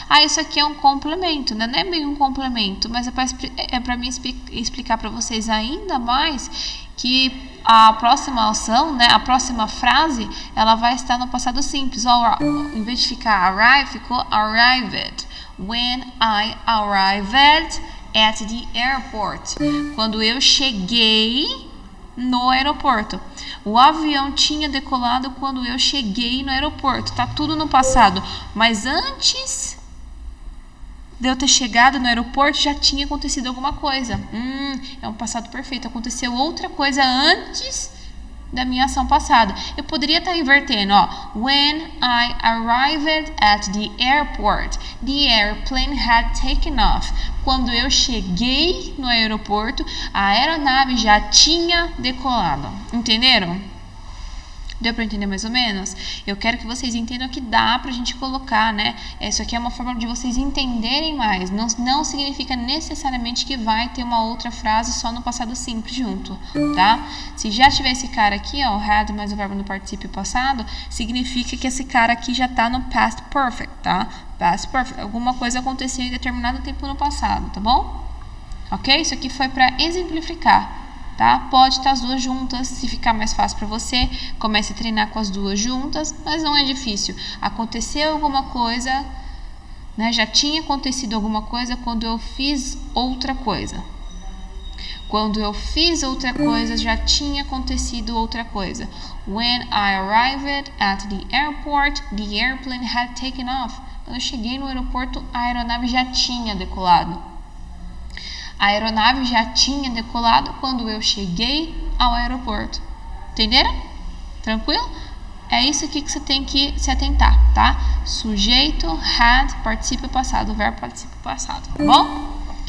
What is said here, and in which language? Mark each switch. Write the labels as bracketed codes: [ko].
[pt] Isso aqui é um complemento, né? Não é bem um complemento, mas é para mim explicar para vocês ainda mais que a próxima ação, né? A próxima frase, ela vai estar no passado simples. Em vez de ficar arrive, ficou arrived. [en] When I arrived at the airport. [pt] Quando eu cheguei no aeroporto. O avião tinha decolado quando eu cheguei no aeroporto. Tá tudo no passado. Mas antes de eu ter chegado no aeroporto, já tinha acontecido alguma coisa. É um passado perfeito. Aconteceu outra coisa antes da minha ação passada. Eu poderia estar invertendo, [en] When I arrived at the airport, the airplane had taken off. [pt] quando eu cheguei no aeroporto, a aeronave já tinha decolado. Entenderam? Deu para entender mais ou menos? Eu quero que vocês entendam que dá pra gente colocar, né? Isso aqui é uma forma de vocês entenderem mais. Não significa necessariamente que vai ter uma outra frase só no passado simples junto, tá? Se já tiver esse cara aqui, ó, o had mais o verbo no particípio passado, significa que esse cara aqui já tá no past perfect, tá? Past perfect. Alguma coisa aconteceu em determinado tempo no passado, tá bom? Ok? Isso aqui foi para exemplificar. Tá? Pode estar as duas juntas, se ficar mais fácil para você, comece a treinar com as duas juntas, mas não é difícil. Aconteceu alguma coisa, né? Já tinha acontecido alguma coisa quando eu fiz outra coisa. Quando eu fiz outra coisa, já tinha acontecido outra coisa. [en] When I arrived at the airport, the airplane had taken off. [pt] Quando eu cheguei no aeroporto, a aeronave já tinha decolado. A aeronave já tinha decolado quando eu cheguei ao aeroporto. Entenderam? Tranquilo? É isso aqui que você tem que se atentar, tá? Sujeito, had, particípio passado, verbo particípio passado, tá bom?